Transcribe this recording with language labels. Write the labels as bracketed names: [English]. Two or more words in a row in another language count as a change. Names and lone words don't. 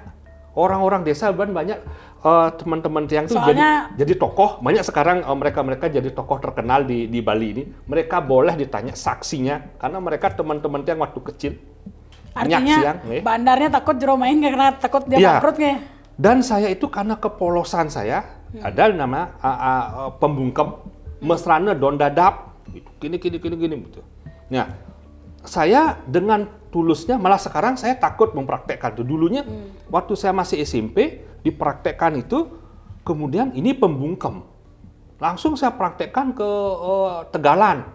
[Indonesian] Orang-orang desa banyak teman-teman tiang itu jadi tokoh. Banyak sekarang mereka jadi tokoh terkenal di Bali ini. Mereka boleh ditanya saksinya karena mereka teman-teman tiang waktu kecil. Artinya bandarnya takut jero main karena takut dia bangkrut nggak? Dan saya itu karena kepolosan saya ada nama pembungkem mesrane [Balinese] don dadap [Indonesian] gini gitu. Nah, saya dengan tulusnya malah sekarang saya takut mempraktekkan itu. Dulunya waktu saya masih SMP dipraktekkan itu, kemudian ini pembungkem. Langsung saya praktekkan ke Tegalan.